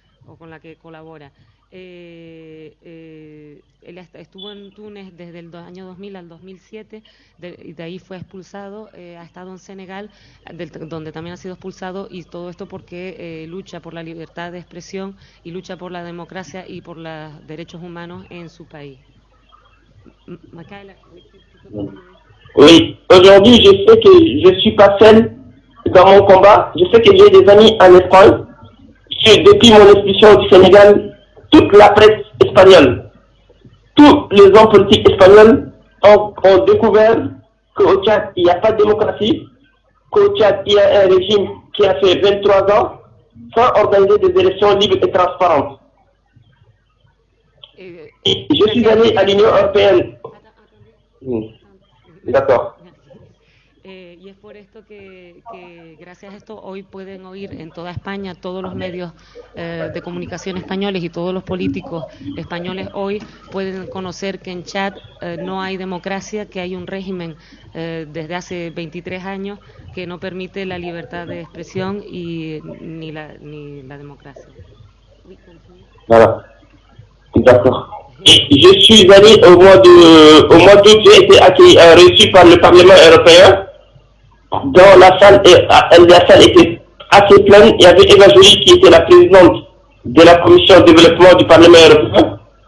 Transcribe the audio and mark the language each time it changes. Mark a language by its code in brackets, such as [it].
[es] o con la que colabora. Él estuvo en Túnez desde el año 2000 al 2007, y de ahí fue expulsado, ha estado en Senegal, donde también ha sido expulsado, y todo esto porque lucha por la libertad de expresión y lucha por la democracia y por los derechos humanos en su país. Michaela. [fr] Oui, aujourd'hui, je sais que je ne suis pas seule dans mon combat. Je sais que j'ai des amis en Espagne. Depuis mon expulsion du Sénégal, toute la presse espagnole, tous les hommes politiques espagnols ont découvert qu'au Tchad, il n'y a pas de démocratie, qu'au Tchad, il y a un régime qui a fait 23 ans sans organiser des élections libres et transparentes. Et je suis allé à l'Union européenne. D'accord. [es] Y es por esto que gracias a esto hoy pueden oír en toda España todos los medios de comunicación españoles, y todos los políticos españoles hoy pueden conocer que en Chad no hay democracia, que hay un régimen desde hace 23 años que no permite la libertad de expresión ni la democracia. [fr] Voilà. D'accord. Je suis allé au mois d'août, j'ai été reçu par le Parlement européen. Dans la salle était assez pleine. Il y avait Eva Joly qui était la présidente de la commission de développement du Parlement européen.